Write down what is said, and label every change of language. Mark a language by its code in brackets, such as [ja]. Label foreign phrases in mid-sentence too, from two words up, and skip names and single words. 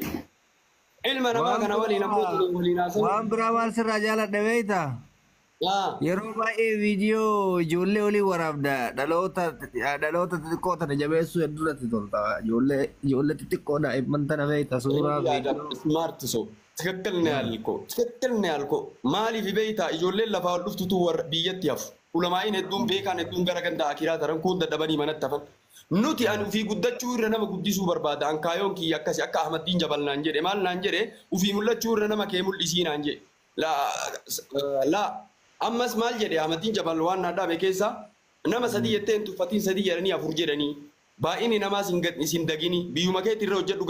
[om] Ilma namaa kana waliin ammoo waliin haasa'u. Waan biraa maal sirraa jaaladha beektaa? Yeroo baay'ee viidiyoo ijoollee olii waraabda dhaloota xixiqqoo tana jabeessuu hedduudhatti tolta. Ijoollee xixiqqoo daa'imman tana beekta suuraa viidiyoo. [en] Smart so. [am] ትክክል ነው ያልከው [om] ማሊፍ ቤታ ijoolleen lafaa ol dhuftutu warra biyyatti hafu ulamaa'in hedduun beekaan hedduun gara ganda akiraa taran kun dadhabanii manatti hafan nuti an ufii guddachuu irra nama guddisuu barbaada an kaayoon kiyya akkasi akka ahmaddiin jabal naan jedhe maal naan jedhe ufii mul'achuu irra nama kee mul'isii naan jedhe la ammas maal jedhe ahmaddiin jabal waan naa dhabe keessa nama sadii jetteen tuffatiin sadii jedhanii afur jedhanii baay'inni namaas hin dagini biyyuma keetti irra hojjedhu